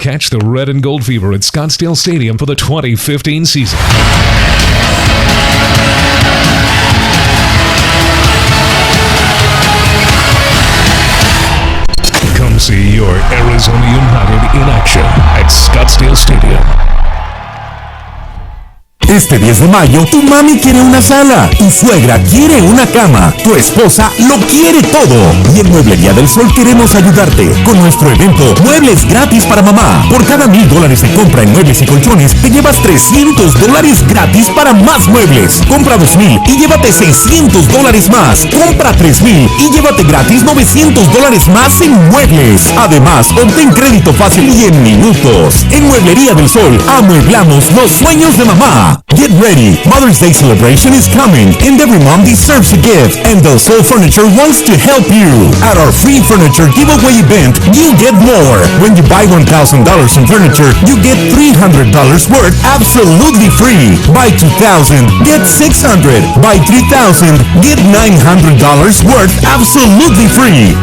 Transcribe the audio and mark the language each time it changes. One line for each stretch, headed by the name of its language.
English: Catch the red and gold fever at Scottsdale Stadium for the 2015 season. Come see your Arizona United in action at Scottsdale Stadium.
Spanish: Este 10 de mayo, tu mami quiere una sala, tu suegra quiere una cama, tu esposa lo quiere todo. Y en Mueblería del Sol queremos ayudarte con nuestro evento Muebles Gratis para Mamá. Por cada $1,000 de compra en muebles y colchones, te llevas $300 gratis para más muebles. Compra 2,000 y llévate $600 más. Compra 3,000 y llévate gratis $900 más en muebles. Además, obtén crédito fácil y en minutos. En Mueblería del Sol, amueblamos los sueños de mamá.
English: Get ready, Mother's Day celebration is coming, and every mom deserves a gift, and Del Sol Furniture wants to help you. At our free furniture giveaway event, you get more. When you buy $1,000 in furniture, you get $300 worth absolutely free. Buy $2,000, get $600. Buy $3,000, get $900 worth absolutely free.